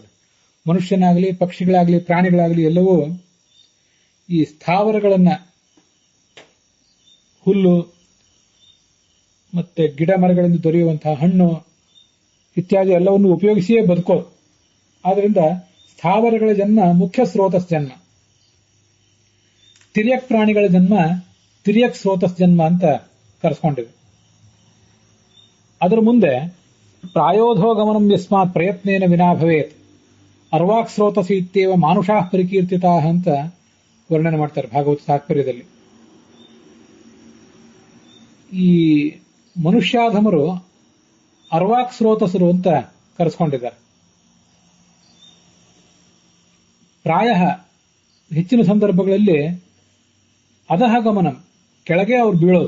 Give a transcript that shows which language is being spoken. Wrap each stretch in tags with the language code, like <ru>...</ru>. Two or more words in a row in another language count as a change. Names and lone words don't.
<kn>ಮನುಷ್ಯನಾಗಲಿ, ಪಕ್ಷಿಗಳಾಗಲಿ, ಪ್ರಾಣಿಗಳಾಗಲಿ ಎಲ್ಲವೂ ಈ ಸ್ಥಾವರಗಳನ್ನ, ಹುಲ್ಲು ಮತ್ತೆ ಗಿಡ ಮರಗಳಿಂದ ದೊರೆಯುವಂತಹ ಹಣ್ಣು ಇತ್ಯಾದಿ ಎಲ್ಲವನ್ನು ಉಪಯೋಗಿಸಿಯೇ ಬದುಕೋದು. ಆದ್ರಿಂದ ಸ್ಥಾವರಗಳ ಜನ್ಮ ಮುಖ್ಯ ಸ್ರೋತಸ್ ಜನ್ಮ. ತಿರ್ಯಕ್ ಪ್ರಾಣಿಗಳ ಜನ್ಮ ತಿರ್ಯಕ್ ಸ್ರೋತಸ್ ಜನ್ಮ ಅಂತ ಕರೆಸ್ಕೊಂಡಿದೆ. ಅದರ ಮುಂದೆ</kn> <sa>ಪ್ರಾಯೋಧೋ ಗಮನಂ ಯಸ್ಮಾತ್ ಪ್ರಯತ್ನೇನ ವಿನಾ ಭವೇತ್ ಅರ್ವಾಕ್ ಸ್ರೋತಸಿ ಇತ್ಯೇವ ಮಾನುಷಾಃ ಪರಿಕೀರ್ತಿತಾ</sa> <kn>ಅಂತ ವರ್ಣನೆ ಮಾಡ್ತಾರೆ ಭಾಗವತ ತಾತ್ಪರ್ಯದಲ್ಲಿ. ಈ ಮನುಷ್ಯಾಧಮರು ಅರ್ವಾಕ್ ಸ್ರೋತಸರು ಅಂತ ಕರೆಸ್ಕೊಂಡಿದ್ದಾರೆ. ಪ್ರಾಯ ಹೆಚ್ಚಿನ ಸಂದರ್ಭಗಳಲ್ಲಿ</kn> <sa>ಅಧಃ ಗಮನಂ,</sa> <kn>ಕೆಳಗೆ ಅವರು ಬೀಳೋದು.</kn>